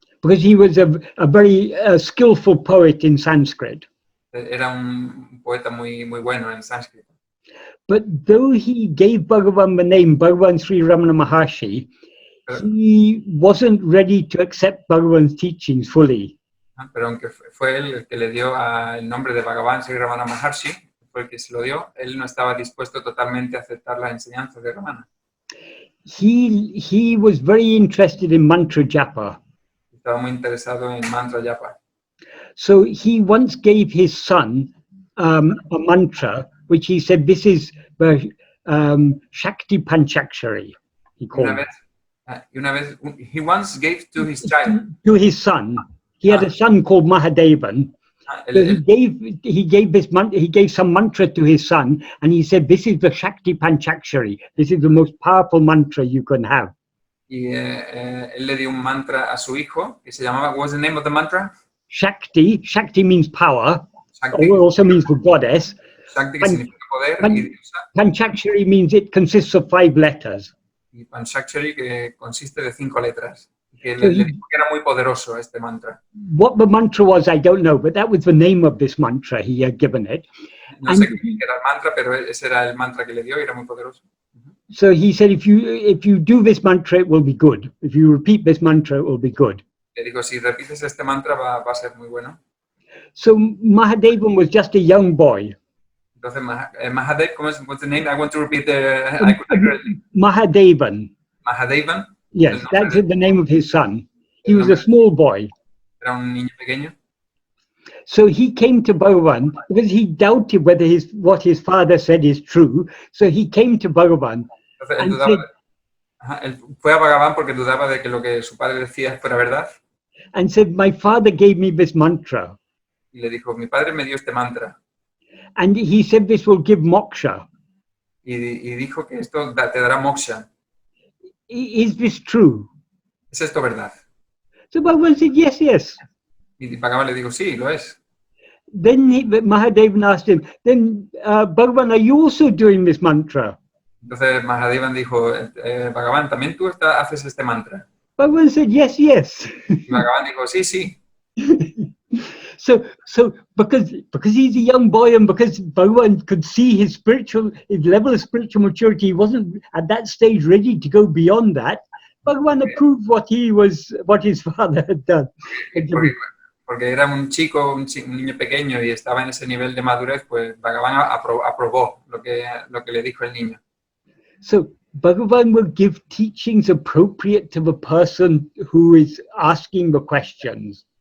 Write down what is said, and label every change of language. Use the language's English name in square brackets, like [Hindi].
[English] Because he was a very skillful poet in Sanskrit. [Spanish] Era un poeta muy bueno en sánscrito. [English] But though he gave Bhagavan the name Bhagavan Sri Ramana Maharshi, he wasn't ready to accept Bhagavan's teachings fully. [Spanish] Pero aunque fue él el que le dio el nombre de Bhagavan Sri Ramana Maharshi, fue el que se lo dio, él no estaba dispuesto totalmente a aceptar las enseñanzas de Ramana. [English] He was very interested in mantra japa. [Spanish] Estaba muy interesado en mantra japa. [English] So he once gave his son a mantra, which he said, this is the Shakti Panchakshari, he called it. [Spanish] Y una vez, [English] he once gave to his child. To his son. He had a son called Mahadevan. So he gave some mantra to his son, and he said, this is the Shakti Panchakshari. This is the most powerful mantra you can have. [Spanish] Y él le dio un mantra a su hijo que se llamaba, [English] what was the name of the mantra? Shakti. Shakti means power. Shakti. Or also means the goddess. [Spanish] Shakti, que significa poder. Y [English] Panchakshari means it consists of 5 letters. [Spanish] Y Panchakshari, que consiste de 5 letras. Que le dijo que era muy poderoso este mantra. [English] What the mantra was, I don't know, but that was the name of this mantra he had given it. [Spanish] No sé qué era el mantra, pero ese era el mantra que le dio y era muy poderoso. [English] So he said, if you do this mantra, it will be good. If you repeat this mantra, it will be good. [Spanish] Le digo, si repites este mantra va a ser muy bueno. [English] So Mahadevan was just a young boy. Entonces, Mahadev, what's the name? I want to repeat Mahadevan. Mahadevan? Yes, that's the name of his son. He was a small boy. [Spanish] Era un niño pequeño. [English] So he came to Bhagavan because he doubted whether what his father said is true. So he came to Bhagavan. [Spanish] Entonces, él fue a Bhagavan porque dudaba de que lo que su padre decía fuera verdad. [English] And said, my father gave me this mantra. [Spanish] Y le dijo, mi padre me dio este mantra. [English] And he said this will give moksha. [Spanish] Y dijo que esto te dará moksha. [English] Is this true? [Spanish] ¿Es esto verdad? [English] So Bhagavan said, yes, yes. [Spanish] Y Bhagavan le dijo, sí, lo es. [English] Then Mahadevan asked him, then Bhagavan, are you also doing this mantra? [Spanish] Entonces Mahadevan dijo, Bhagavan, ¿también tú haces este mantra? [English] Bhagavan said, yes, yes. [Spanish] Y Bhagavan dijo, sí, sí. [English] So because he's a young boy and because Bhagavan could see his level of spiritual maturity, he wasn't at that stage ready to go beyond that. Bhagavan approved what his father had done. [Spanish] Porque era un chico, un niño pequeño y estaba en ese nivel de madurez, pues Bhagavan aprobó lo que le dijo el niño. [English] So Bhagavan will give teachings appropriate to the person who is asking the questions.